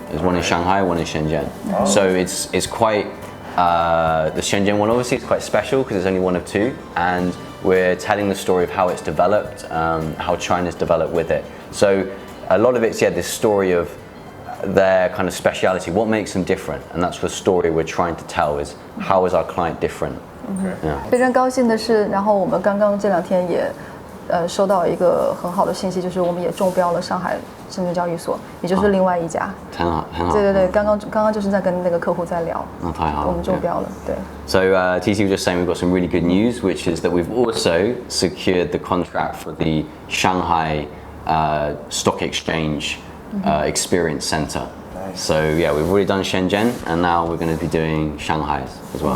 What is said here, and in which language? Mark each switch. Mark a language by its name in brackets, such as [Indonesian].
[English] There's one in Shanghai, one in Shenzhen. Oh. So it's quite, the Shenzhen one obviously is quite special because it's only one of 2, and we're telling the story of how it's developed, how China's developed with it. So a lot of it's this story of their kind of speciality, what makes them different, and that's the story we're trying to tell, is how is our client different. [Chinese] 非常高兴的是，然后我们刚刚这2天也收到一个很好的信息，就是我们也中标了上海证券交易所，也就是另外一家。很好，很好。对对对，刚刚就是在跟那个客户在聊。太好了。我们中标了，对。 [English] So TT was just saying we've got some really good news, which is that we've also secured the contract for the Shanghai Stock Exchange Experience Center. Nice. So yeah, we've already done Shenzhen, and now we're going to be doing Shanghai as well.